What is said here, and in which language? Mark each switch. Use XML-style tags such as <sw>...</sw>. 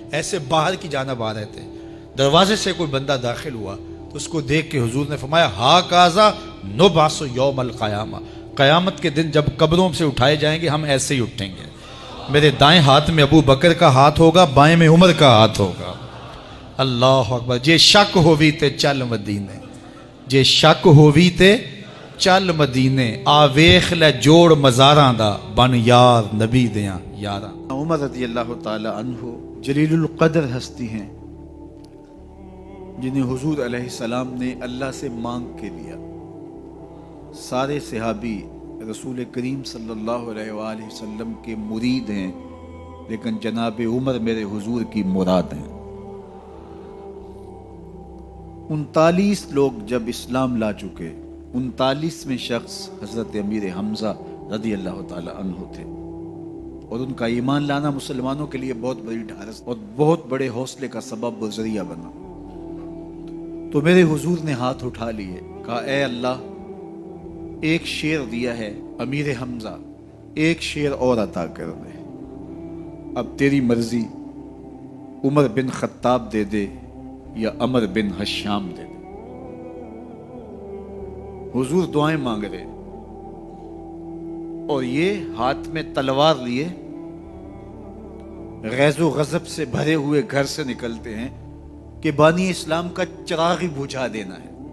<ur>ایسے باہر کی جانب آ رہے تھے. دروازے سے کوئی بندہ داخل ہوا تو اس کو دیکھ کے حضور نے فرمایا</ur> <ar>ہا کازا نبعث یوم القیامہ،</ar> <ur>قیامت کے دن جب قبروں سے اٹھائے جائیں گے ہم ایسے ہی اٹھیں گے. میرے دائیں ہاتھ میں ابو بکر کا ہاتھ ہوگا، بائیں میں عمر کا ہاتھ ہوگا. اللہ اکبر.</ur> <pa>جے شک ہووی تے چل مدینے، جے شک ہووی تے چل مدینے، آ ویخ لے جوڑ مزاراں دا بن یار نبی دیاں یاراں.</pa> <ur>عمر رضی اللہ تعالی عنہ جلیل القدر ہستی ہیں جنہیں حضور علیہ السلام نے اللہ سے مانگ کے لیا. سارے صحابی رسول کریم صلی اللہ علیہ وآلہ وسلم کے مرید ہیں، لیکن جناب عمر میرے حضور کی مراد ہیں. 39 لوگ جب اسلام لا چکے، 39ویں شخص حضرت امیر حمزہ رضی اللہ تعالی عنہ تھے، اور ان کا ایمان لانا مسلمانوں کے لیے بہت بڑی ڈھارس اور بہت بڑے حوصلے کا سبب و ذریعہ بنا. تو میرے حضور نے ہاتھ اٹھا لیے، کہا اے اللہ، ایک شیر دیا ہے امیر حمزہ، ایک شیر اور عطا کر دے. اب تیری مرضی، عمر بن خطاب دے دے یا عمر بن حشام دے دے. حضور دعائیں مانگ رہے اور یہ ہاتھ میں تلوار لیے غیظ و غضب سے بھرے ہوئے گھر سے نکلتے ہیں کہ بانی اسلام کا چراغ ہی بجھا دینا ہے.</ur>